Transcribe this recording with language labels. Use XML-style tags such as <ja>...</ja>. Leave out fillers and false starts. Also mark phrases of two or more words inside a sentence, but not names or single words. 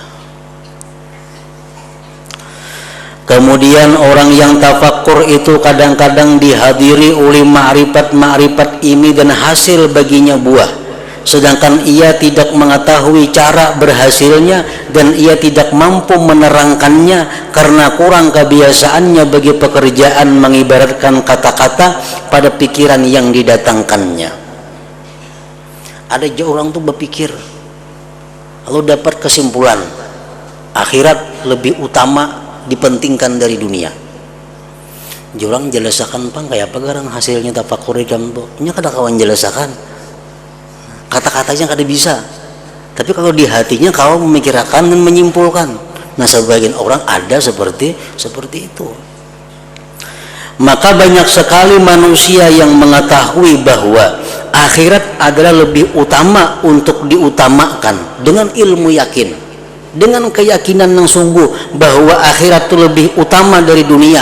<id>Kemudian orang yang tafakkur itu kadang-kadang dihadiri oleh makrifat-makrifat ini dan hasil baginya buah, sedangkan ia tidak mengetahui cara berhasilnya dan ia tidak mampu menerangkannya karena kurang kebiasaannya bagi pekerjaan mengibaratkan kata-kata pada pikiran yang didatangkannya. Ada orang tuh berpikir lalu dapat kesimpulan akhirat lebih utama dipentingkan dari dunia.</id> <bjn>Jorang jelasakan pang kayak apa garang hasilnya tafakkur dalam tuh. Nya kada kawan jelasakan. Kata-katanya kada bisa.</bjn> <id>Tapi kalau di hatinya kau memikirkan dan menyimpulkan. Nah, sebagian orang ada seperti itu. Maka banyak sekali manusia yang mengetahui bahwa akhirat adalah lebih utama untuk diutamakan dengan ilmu yakin, dengan keyakinan yang sungguh bahwa akhirat itu lebih utama dari dunia.</id>